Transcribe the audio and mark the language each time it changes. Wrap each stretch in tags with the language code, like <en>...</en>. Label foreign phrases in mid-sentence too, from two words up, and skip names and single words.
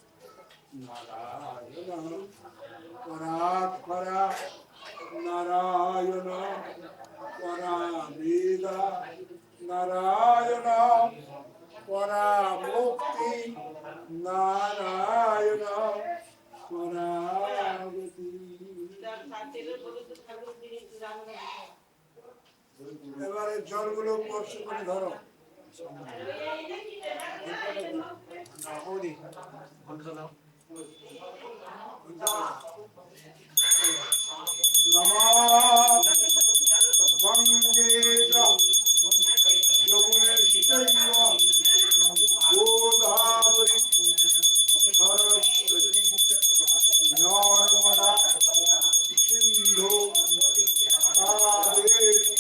<sa>नारायण परात्परा नारायण परावेद नारायण परामुक्ति नारायण परागति।</sa> <bn>এবারে জলগুলো স্পর্শ করে ধরো।</bn> <sa>গঙ্গে যমুনে গোদাবরী সরস্বতী নর্মদা সিন্ধু কাবেরী</sa>